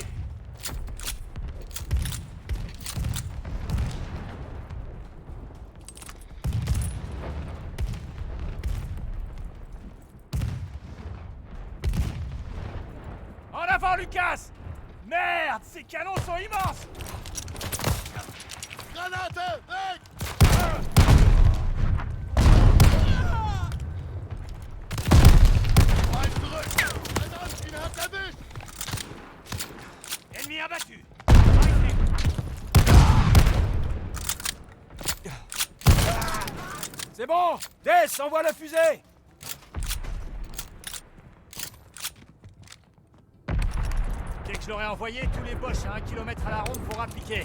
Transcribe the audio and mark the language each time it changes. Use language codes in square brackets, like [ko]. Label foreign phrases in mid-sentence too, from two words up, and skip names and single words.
[fr] En avant, Lucas! Merde, ces canons sont immenses! [de] Granate! Weg! Bleib zurück! Ein Anspieler hat erwischt! [fr] Ennemi abattu! Par ici! C'est bon! Des, envoie la fusée! Dès que je l'aurai envoyé, tous les Boches à 1 km à la ronde vont rappliquer.